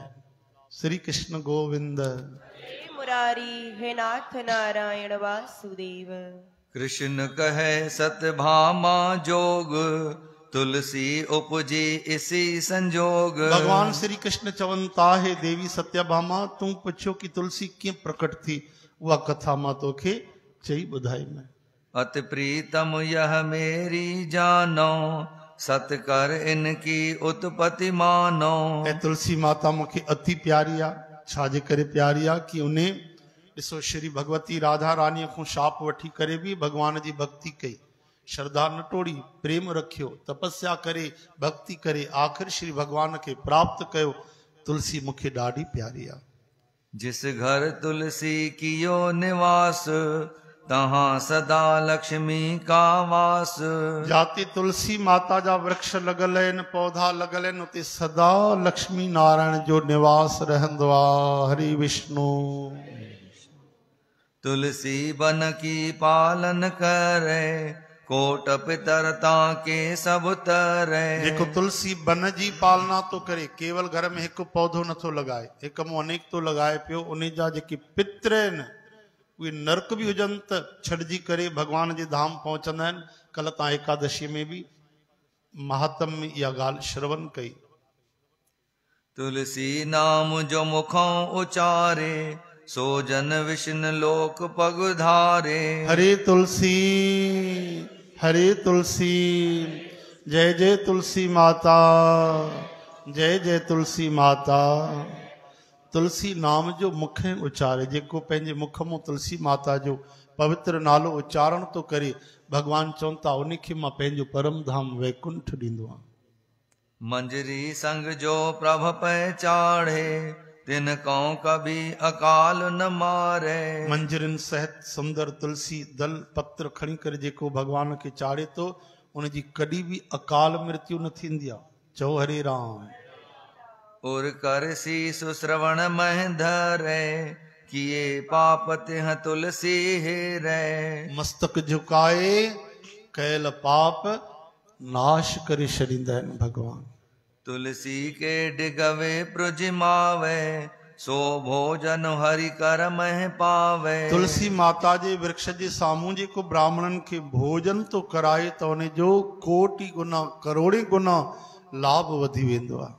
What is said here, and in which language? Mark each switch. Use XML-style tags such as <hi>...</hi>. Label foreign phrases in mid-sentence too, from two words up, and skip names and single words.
<sd>श्री कृष्ण गोविंद। हे मुरारी, हे नाथ नारायण वासुदेव।</sd> <hi>कृष्ण कहे सतभामा जोग, तुलसी उपजी इसी संजोग।</hi> <sd>भगवान श्री कृष्ण चवनि था, हे देवी सत्यभामा, तूं पुछियो कि तुलसी कीअं प्रकट थी, उहा कथा मां तोखे चई ॿुधाई मैं।</sd> <hi>अति प्रीतम यह मेरी जानो, सत कर इनकी उत्पत्ति मानो।</hi> <sd>ऐं तुलसी माता मूंखे अति प्यारी आहे। छाजे करे प्यारी आहे कि उन ॾिसो श्री भगवती राधा रानीअ खां शाप वठी करे बि भगवान जी भक्ति कई, श्रद्धा न टोड़ी, प्रेम रखियो, तपस्या करे, भक्ति करे, आख़िर श्री भगवान खे प्राप्त कयो। तुलसी मूंखे ॾाढी प्यारी आहे।</sd> <hi>जिस घर तुलसी कियो निवास, तहां सदा लक्ष्मी का वास।</hi> <sd>जाते तुलसी माता जा वृक्ष लॻल आहिनि, पौधा लॻल आहिनि, उते सदा लक्ष्मी नारायण जो निवास रहंदो आहे। हरि विष्णु।</sd> <hi>तुलसी बन की पालन करे, कोट पितर ताके सब तरे।</hi> <sd>जेको तुलसी बन जी पालना तो करे, केवल घर में हिकु पौधो नथो लॻाए, हिक मां अनेक तो लॻाए पियो, उन जा जेके पित्र आहिनि उहे नरक बि हुजनि त छॾिजी करे भगवान जे धाम पहुचंदा आहिनि। कल्ह तव्हां एकादशी में बि महात्म में इहा ॻाल्हि श्रवण कई।</sd> <hi>तुलसी नाम जो मुखों उचारे, सो जन विष्णु लोक पगधारे। हरे तुलसी, हरे तुलसी, जय जय तुलसी माता, जय जय तुलसी माता। तुलसी नाम जो मुख उचारे,</hi> <sd>जेको पंहिंजे मुख मां तुलसी माता जो पवित्र नालो उच्चारण तो करे, भगवान चवनि था उनखे मां पंहिंजो परम धाम वैकुंठ ॾींदो आहियां।</sd> <hi>मंजरी संग जो प्रभ पहचाड़े, तिन कौ कभी अकाल न मारे।</hi> <sd>मंजरिन सहित सुंदर तुलसी दल पत्र खणी करे जेको भगवान खे चाढ़े तो, उनजी कॾहिं बि अकाल मृत्यु न थींदी आहे। चओ हरे राम।</sd> <hi>उर कर शीस श्रवण मह धरे, किए पाप तिह तुलसी हेरे।</hi> <sd>मस्तक झुकाए कयल पाप नाश करे छॾींदा आहिनि भगवान।</sd> <hi>तुलसी के डिगवे प्रजिमावे, सो भोजन हरि कर मह पावे।</hi> <sd>तुलसी माता जे वृक्ष जे साम्हूं जेको ब्राह्मणन खे भोजन तो कराए त उन जो कोटि गुना करोड़े गुना लाभ वधी वेंदो आहे।</sd>